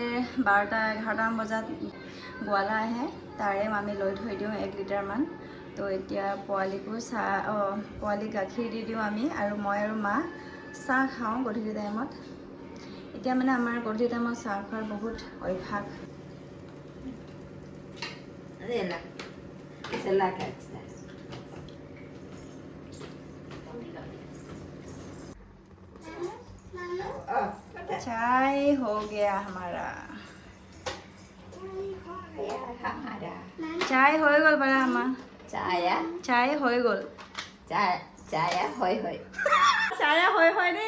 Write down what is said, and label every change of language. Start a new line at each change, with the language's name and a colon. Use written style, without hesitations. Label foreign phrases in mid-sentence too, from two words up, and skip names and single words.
Assamese: 12-11মান বজাত গোৱালা আহে তাৰে আমি লৈ থৈ দিওঁ 1 লিটাৰমান তো এতিয়া পোৱালিকো পোৱালিক গাখীৰ দি দিওঁ আমি আৰু মই আৰু মা চাহ খাওঁ গধূলি টাইমত এতিয়া মানে আমাৰ গধূলি টাইমত চাহ খোৱাৰ বহুত অভ্যাস
Bhojpuri: चाय हो गया हमारा चाय हो गल बड़ा अम्मा चाय हो गल
Assamese: চায়া হয় হয়
Bhojpuri: चाय हो रे